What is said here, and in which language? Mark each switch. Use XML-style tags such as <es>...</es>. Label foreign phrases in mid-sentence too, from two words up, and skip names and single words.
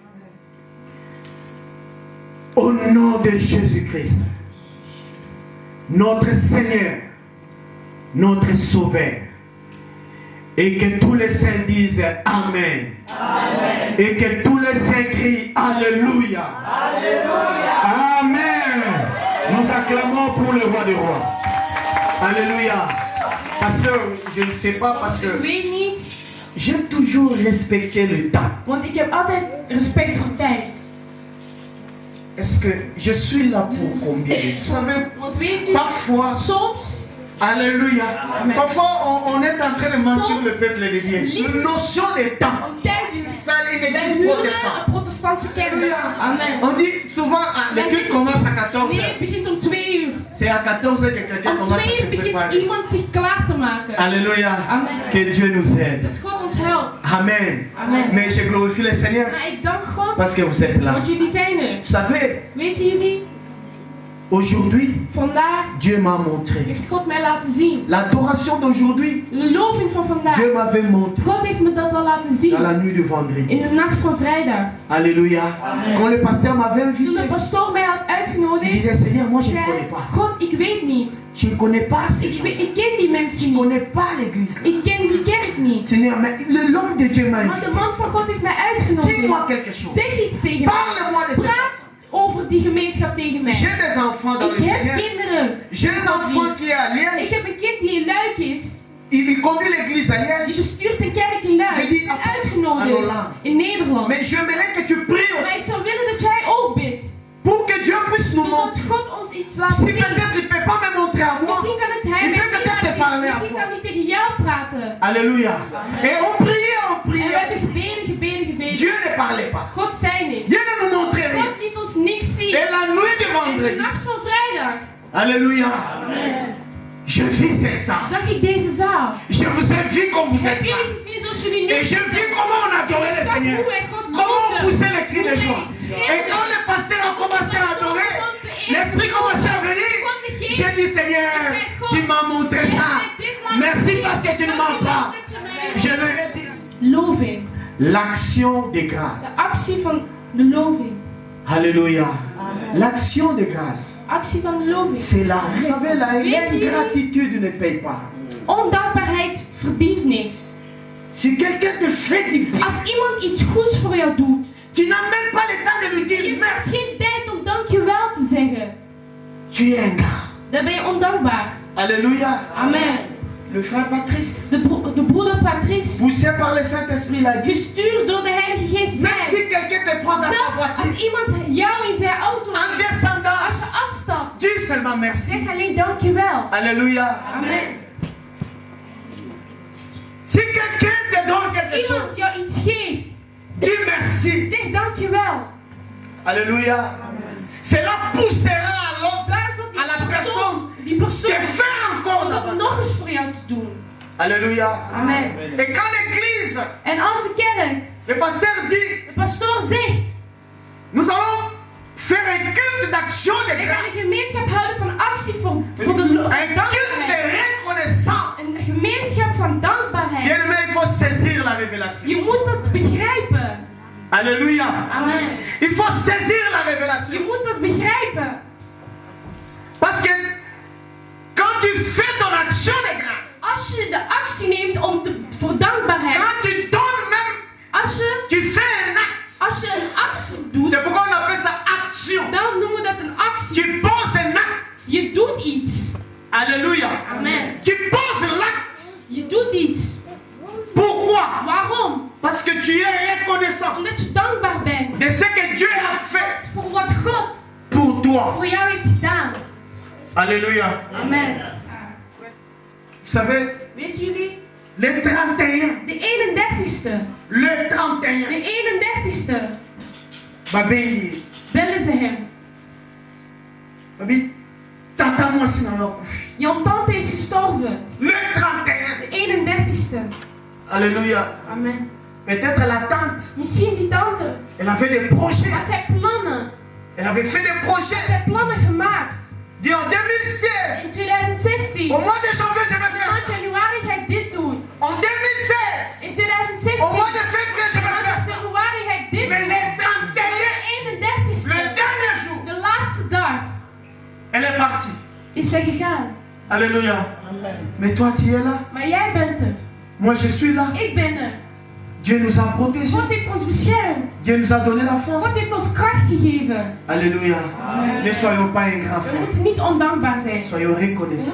<fr>Au nom de Jésus-Christ, notre Seigneur, notre Sauveur, et que tous les saints disent Amen. Amen. Et que tous les saints crient Alléluia. Alléluia. Amen. Nous acclamons pour le roi des rois. Alléluia. Pasteur, je ne sais pas parce que</fr> <nl>Ik weet niet,</nl> <fr>j'ai toujours respecté le temps.</fr> <nl>want ik heb altijd respect voor tijd.</nl> <fr>Est-ce que je suis là pour combien de temps? Vous savez,</fr> <nl>Want weet u,</nl> <fr>parfois,</fr> <nl>soms,</nl> <fr>Alléluia. Amen. Parfois, on est en train de mentir</fr> <nl>Soms</nl> <fr>le peuple de Dieu.</fr> <nl>liegt</nl> <fr>La notion de temps.</fr> <nl>om tijd</nl> <fr>Une</fr> <nl>bij</nl> <fr>église</fr> <nl>huren</nl> <fr>protestante.</fr> <nl>een protestantse kerk.</nl> <fr>Amen. On dit souvent, le culte commence à 14</fr> <nl>Nee, het</nl> <fr>heures.</fr> <nl>begint om 2 uur.</nl> <fr>C'est à 14 heures que quelqu'un</fr> <nl>Om</nl> <fr>commence</fr> <nl>2</nl> <fr>à se</fr> <nl>uur begint</nl> <fr>préparer.</fr> <nl>iemand zich klaar te maken.</nl> <fr>Alléluia. Amen. Que Dieu nous aide.</fr> <nl>Dat God ons helpt.</nl> <fr>Amen. Amen. Mais je glorifie le Seigneur</fr> <nl>Maar ik dank God,</nl> <fr>parce que vous êtes là.</fr> <nl>want jullie zijn er.</nl> <fr>Vous savez,</fr> <nl>Weten jullie,</nl> <fr>aujourd'hui,</fr> <nl>vandaag</nl> <fr>Dieu m'a montré.</fr> <nl>heeft God mij laten zien.</nl> <fr>L'adoration d'aujourd'hui,</fr> <nl>De loving van vandaag.</nl> <fr>Dieu m'avait montré</fr> <nl>God heeft me dat al laten zien.</nl> <fr>dans la nuit de vendredi.</fr> <nl>In de nacht van vrijdag.</nl> <fr>Alléluia. Quand le pasteur m'avait</fr> <nl>Toen</nl> <fr>invité,</fr> <nl>de pastoor mij had</nl> <fr>il</fr> <nl>uitgenodigd,</nl> <fr>disait Seigneur, moi je ne</fr> <nl>zei</nl> <fr>connais pas.</fr> <nl>God, ik weet niet.</nl> <fr>Je ne connais pas ces gens.</fr> <nl>Ik ken die mensen</nl> <fr>Je ne</fr> <nl>niet.</nl> <fr>connais pas l'église.</fr> <nl>Ik ken die kerk niet.</nl> <fr>Seigneur, mais l'homme de Dieu m'a</fr> <nl>Maar de</nl> <fr>invité.</fr> <nl>man van God heeft mij uitgenodigd.</nl> <fr>Dis-moi quelque chose.</fr> <nl>Zeg iets tegen mij.</nl> <fr>Parle-moi de cette</fr> <nl>Praat</nl> <fr>personne.</fr> <nl>over die gemeenschap tegen mij.</nl> <fr>J'ai des enfants dans le</fr> <nl>Ik heb</nl> <fr>Seigneur.</fr> <nl>kinderen.</nl> <fr>J'ai un enfant qui est à</fr> <nl>Ik</nl> <fr>Liège.</fr> <nl>heb een kind die in Luik is.</nl> <fr>Il conduit l'église à</fr> <nl>Die</nl> <fr>Liège.</fr> <nl>bestuurt een kerk in Luik.</nl> <fr>Je dis</fr> <nl>Ik ben</nl> <fr>à</fr> <nl>uitgenodigd</nl> <fr>Holland.</fr> <nl>in Nederland.</nl> <fr>Mais j'aimerais que tu pries</fr> <nl>Maar</nl> <fr>aussi</fr> <nl>ik zou willen dat jij ook bidt.</nl> <fr>pour que Dieu puisse nous</fr> <nl>Zodat</nl> <fr>montrer.</fr> <nl>God ons iets laat</nl> <fr>Si</fr> <nl>zien.</nl> <fr>peut-être il ne peut pas me montrer à moi,</fr> <nl>Misschien kan het hij</nl> <fr>il</fr> <nl>mij</nl> <fr>peut</fr> <nl>niet</nl> <fr>peut-être te</fr> <nl>laten</nl> <fr>parler</fr> <nl>zien.</nl> <fr>à</fr> <nl>Misschien</nl> <fr>toi.</fr> <nl>kan hij tegen jou praten.</nl> <fr>Alléluia. Et on priait, on</fr> <nl>En we</nl> <fr>priait.</fr> <nl>hebben gebeden, gebeden, gebeden.</nl> <fr>Dieu ne parlait pas.</fr> <nl>God zei niks.</nl> <fr>Dieu ne nous montrait rien.</fr> <nl>God liet ons niks zien.</nl> <fr>Et la nuit de</fr> <nl>En de</nl> <fr>vendredi,</fr> <nl>nacht van vrijdag</nl> <fr>alléluia, je vis cette salle.</fr> <nl>zag ik deze zaal.</nl> <fr>Je vous ai vu comme vous</fr> <nl>Heb</nl> <fr>êtes là.</fr> <nl>jullie gezien zoals jullie nu</nl> <fr>Et je vis comment on adorait le Seigneur. Comment on poussait les cris de joie. Et quand le pasteur a commencé à adorer, l'Esprit commençait à venir. J'ai dit, Seigneur, tu m'as montré ça. Merci parce que tu ne mens pas. Je leur ai dit.</fr> <nl>Loving.</nl> <fr>L'action de grâce.</fr> <nl>De actie van de loving.</nl> <fr>Alléluia. L'action de grâce.</fr> <nl>Actie van de loving.</nl> <fr>C'est là. Vous savez, l'ingratitude ne paye pas.</fr> <nl>Ondankbaarheid verdient niks.</nl> <fr>Si quelqu'un te fait du bien,</fr> <nl>Als iemand iets goeds voor jou doet,</nl> <fr>tu n'as même pas le temps de lui</fr> <nl>je</nl> <fr>dire</fr> <nl>hebt</nl> <fr>merci.</fr> <nl>geen tijd om dankjewel te zeggen.</nl> <fr>Tu es ingrat.</fr> <nl>Dan ben je ondankbaar.</nl> <fr>Alléluia. Amen. Le frère Patrice,</fr> <nl>De broeder Patrice,</nl> <fr>poussé par le Saint-Esprit, l'a dit.</fr> <nl>gestuurd door de Heilige Geest,</nl> <fr>Même si</fr> <nl>zei:</nl> <fr>quelqu'un te prend dans sa</fr> <nl>zelfs</nl> <fr>voiture,</fr> <nl>als iemand jou in zijn auto</nl> <fr>en</fr> <nl>neemt,</nl> <fr>descendant,</fr> <nl>als je afstapt,</nl> <fr>dis seulement merci.</fr> <nl>zeg alleen dankjewel.</nl> <fr>Alléluia. Amen. Si quelqu'un te donne quelque</fr> <nl>Iemand</nl> <fr>chose,</fr> <nl>jou iets geeft,</nl> <fr>dis merci.</fr> <nl>zeg dankjewel.</nl> <fr>Alléluia. Cela poussera à l'autre,</fr> <nl>Waar zal</nl> <fr>à la personne,</fr> <nl>die persoon</nl> <fr>de faire encore</fr> <nl>om dat</nl> <fr>davantage.</fr> <nl>nog eens voor jou te doen.</nl> <fr>Alléluia. Amen. Et quand l'église,</fr> <nl>En als de kerk,</nl> <fr>le pasteur dit,</fr> <nl>de pastoor zegt:</nl> <fr>nous allons faire un culte d'action de</fr> <nl>ik ga</nl> <fr>grâce.</fr> <nl>een gemeenschap houden van actie voor de</nl> <fr>Un culte de</fr> <nl>dankbaarheid.</nl> <fr>reconnaissance.</fr> <nl>Een gemeenschap van dankbaarheid.</nl> <fr>Bien aimé, il faut saisir la révélation.</fr> <nl>Je moet dat begrijpen.</nl> <fr>Alléluia. Amen. Il faut saisir la</fr> <nl>Je</nl> <fr>révélation.</fr> <nl>moet dat begrijpen.</nl> <fr>Parce que quand tu fais ton action de grâce,</fr> <nl>Als je de actie neemt voor dankbaarheid.</nl> <fr>quand tu donnes même, tu fais un acte.</fr> <nl>Als je een actie doet,</nl> <fr>C'est pourquoi on appelle ça action.</fr> <nl>dan noemen we dat een actie.</nl> <fr>Tu poses un acte.</fr> <nl>Je doet iets.</nl> <fr>Alléluia. Amen. Tu poses l'acte.</fr> <nl>Je doet iets.</nl> <fr>Pourquoi?</fr> <nl>Waarom?</nl> <fr>Parce que tu es reconnaissant</fr> <nl>Omdat je dankbaar bent</nl> <fr>de ce que Dieu a fait</fr> <nl>voor wat God</nl> <fr>pour toi.</fr> <nl>voor jou heeft gedaan.</nl> <fr>Alléluia. Amen. Vous savez,</fr> <nl>Weet jullie?</nl> <fr>le 31,</fr> <nl>De 31ste.</nl> <fr>le 31,</fr> <nl>De 31ste</nl> <fr>Babi,</fr> <nl>bellen ze hem.</nl> <fr>Babi, tata moi si dans leur couche.</fr> <nl>Jouw tante is gestorven.</nl> <fr>Le 31.</fr> <nl>De 31ste.</nl> <fr>Alléluia. Amen. Peut-être la tante,</fr> <nl>Misschien die tante.</nl> <fr>elle avait des projets.</fr> <nl>Had zij plannen.</nl> <fr>Elle avait fait des</fr> <nl>Had</nl> <fr>projets.</fr> <nl>zij plannen gemaakt.</nl> <fr>Dit en 2016,</fr> <nl>In 2016.</nl> <fr>au mois de janvier, je vais</fr> <nl>In</nl> <fr>faire ça.</fr> <nl>januari ga ik dit doen.</nl> <fr>En 2016,</fr> <nl>In 2016.</nl> <fr>au mois de février, je vais</fr> <nl>In</nl> <fr>faire ça.</fr> <nl>februari ga ik dit</nl> <fr>Mais</fr> <nl>doen.</nl> <fr>le 31,</fr> <nl>De 31ste.</nl> <fr>le dernier jour,</fr> <nl>De laatste dag</nl> <fr>elle est partie.</fr> <nl>is zij gegaan.</nl> <fr>Alléluia. Mais toi, tu es là.</fr> <nl>Maar jij bent er.</nl> <fr>Moi, je suis là.</fr> <nl>Ik ben er.</nl> <fr>Dieu nous a protégés.</fr> <nl>God heeft ons beschermd.</nl> <fr>Dieu nous a donné la force.</fr> <nl>God heeft ons kracht gegeven.</nl> <fr>Alléluia. Ne soyons pas ingrats,</fr> <nl>We</nl> <fr>frère.</fr> <nl>moeten niet ondankbaar zijn.</nl> <fr>Soyons</fr> <nl>We</nl> <fr>reconnaissants.</fr>